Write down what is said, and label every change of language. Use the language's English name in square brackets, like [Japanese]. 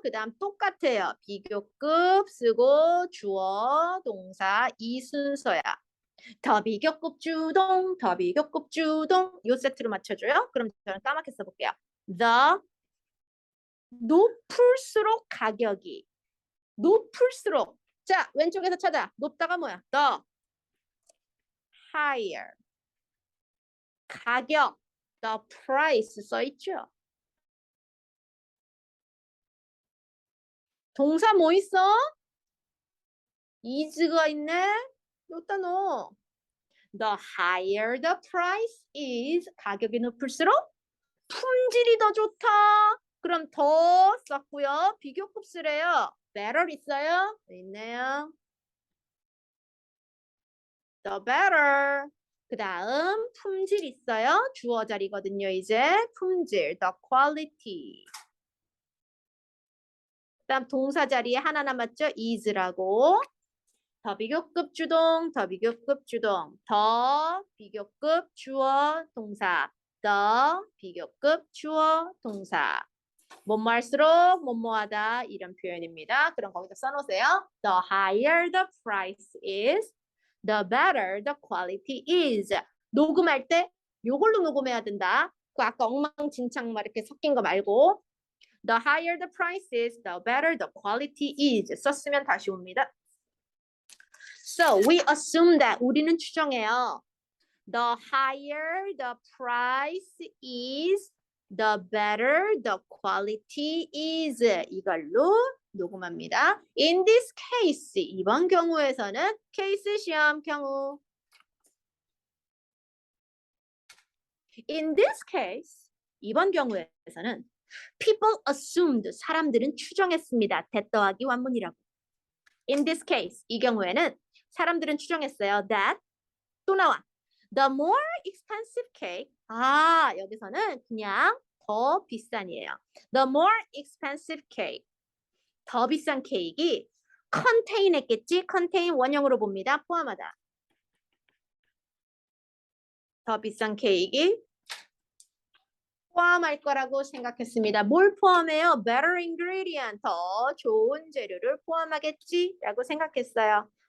[Korean] 그 다음 똑같아요. 비교급 쓰고 주어 동사 이 순서야. 더 비교급 주동, 더 비교급 주동 요 세트로 맞춰줘요. 그럼 저는 까맣게 써볼게요. The 높을수록 가격이 높을수록 자 왼쪽에서 찾아 높다가 뭐야? [English] The higher 가격 the price [Korean] 써있죠. 동사 뭐 있어? is가 있네. 여기다 넣어. [English] The higher the price is [Korean] 가격이 높을수록 품질이 더 좋다. 그럼 더 썼고요. 비교급 쓰래요. better 있어요? 있네요. [English] The better. [Korean] 그 다음 품질 있어요. 주어 자리거든요. 이제 품질 the quality. 그 다음 동사 자리에 하나 남았죠. is라고. 더 비교급 주동, 더 비교급 주동, 더 비교급 주어 동사, 더 비교급 주어 동사. 뭐뭐 할수록 뭐뭐하다 이런 표현입니다. 그럼 거기다 써놓으세요. [English] The higher the price is, the better the quality is. [Korean] 녹음할 때 요걸로 녹음해야 된다. 그 아까 엉망진창 막 이렇게 섞인 거 말고 [English] The higher the price is, the better the quality is. [Korean] 썼으면 다시 옵니다. [English] So we assume that [Korean] 우리는 추정해요. [English] The higher the price is, the better the quality is. [Korean] 이걸로 녹음합니다. In this case, 이번 경우에서는 케이스 시험 경우. [English] In this case, 이번 경우에서는 people assumed, [Korean] 사람들은 추정했습니다. that 더하기 완문이라고. In this case, 이 경우에는 사람들은 추정했어요. That 또 나와. [English] The more expensive cake. [Korean] 아, 여기서는 그냥 더 비싼이에요. [English] The more expensive cake. [Korean] 더 비싼 케이크가 contain 했겠지? contain 원형으로 봅니다. 포함하다. 더 비싼 케이크 포함할 거라고 생각했습니다. 뭘 포함해요? [English] Better ingredient. [Korean] 더 좋은 재료를 포함하겠지? 라고 생각했어요.